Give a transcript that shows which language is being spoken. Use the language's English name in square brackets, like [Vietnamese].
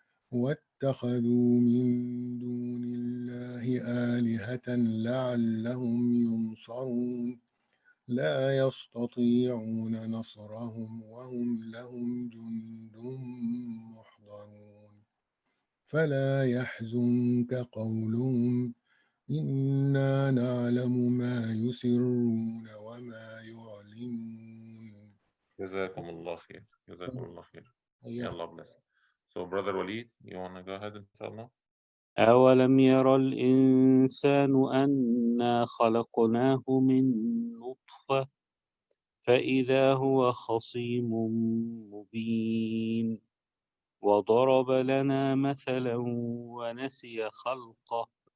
[Arabic] واتخذوا من دون الله آلهة لعلهم ينصرون لا يستطيعون نصرهم وهم لهم جند محضرون فلا يحزنك قولهم إنا نعلم ما يسرون وما يعلنون. جزاكم الله خير. جزاكم الله خير. [English] May Allah bless. So, Brother Walid, you want to go ahead, inshallah? [Arabic] أولم يرى الإنسان أنا خلقناه من نطفة فإذا هو خصيم مبين وضرب لنا مثلا ونسي خلقه